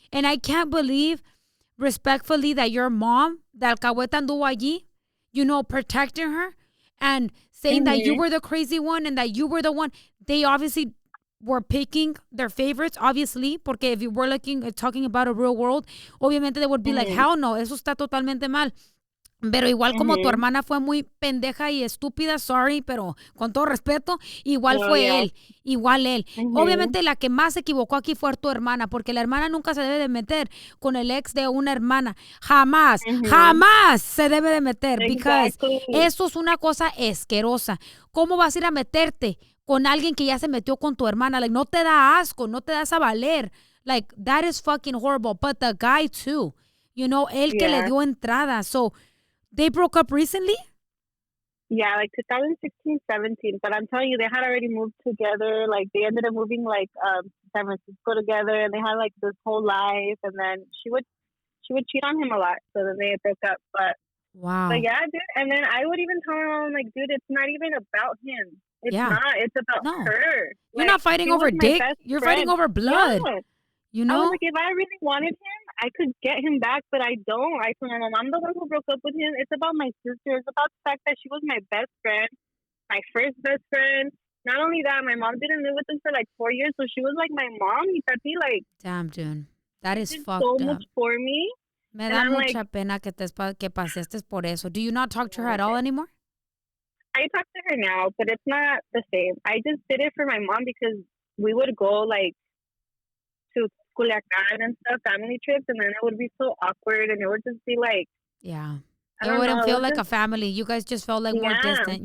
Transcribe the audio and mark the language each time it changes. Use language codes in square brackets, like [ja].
[en] and I can't believe respectfully that your mom, that alcahueta anduvo allí, you know, protecting her and saying that you were the crazy one and that you were the one. They obviously were picking their favorites, obviously, porque if you were talking about a real world, obviamente they would be like, hell no, [es] eso está totalmente mal. Pero igual como tu hermana fue muy pendeja y estúpida, sorry, pero con todo respeto, igual Oh, fue [en] yeah. [es] él, igual él. Obviamente la que más se equivocó aquí fue tu hermana, porque la hermana nunca se debe de meter con el ex de una hermana. Jamás, jamás se debe de meter, because eso es una cosa asquerosa. ¿Cómo vas a ir a meterte con alguien que ya se metió con tu hermana? Like, no te da asco, no te das a valer. [en] Like, that is fucking horrible. But the guy too, you know, [es] él que le dio entrada. [en] So, they broke up recently? Yeah, like 2016, 17. But I'm telling you, they had already moved together. Like, they ended up moving, like, San Francisco together, and they had, like, this whole life. And then she would cheat on him a lot. So then they broke up. Wow. But yeah, dude. And then I would even tell her, I'm like, dude, it's not even about him. It's not. It's about her. You're like, not fighting over dick. You're fighting over blood. Yeah. You know? I was like, if I really wanted him, I could get him back, but I don't. I told my mom, I'm the one who broke up with him. It's about my sister. It's about the fact that she was my best friend, my first best friend. Not only that, my mom didn't live with him for like 4 years, so she was like my mom. Like, damn, dude. That is fucked so up. much for me. [es] Me da mucha pena que pasaste por eso. [en] Do you not talk to her at all anymore? I talk to her now, but it's not the same. I just did it for my mom because we would go like to Culiacan and stuff, family trips, and then it would be so awkward, and it would just be like, yeah. It wouldn't feel like a family. You guys just felt like more distant.